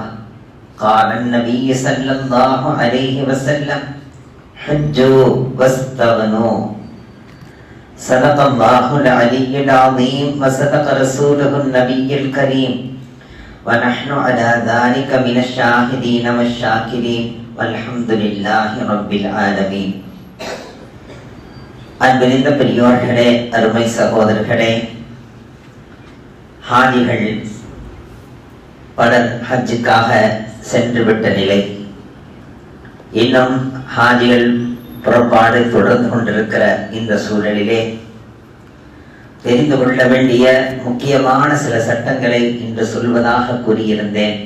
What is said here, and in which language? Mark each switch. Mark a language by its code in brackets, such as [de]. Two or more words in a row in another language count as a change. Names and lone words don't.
[ar] قال النبي صلى الله عليه وسلم: حجوا واستغنوا. صدق الله العلي العظيم وصدق رسوله النبي الكريم، ونحن على ذلك من الشاهدين والشاكرين، والحمد لله رب العالمين. [ta] அன்பிருந்த பெரியோர்களே, அருமை சகோதரர்களே, ஹாஜிகள் பலர் ஹஜ்ஜுக்காக சென்றுவிட்ட நிலை, இன்னும் ஹாஜிகள் புறப்பாடு தொடர்ந்து கொண்டிருக்கிற இந்த சூழலிலே தெரிந்து கொள்ள வேண்டிய முக்கியமான சில சட்டங்களை இன்று சொல்வதாக கூறியிருந்தேன்.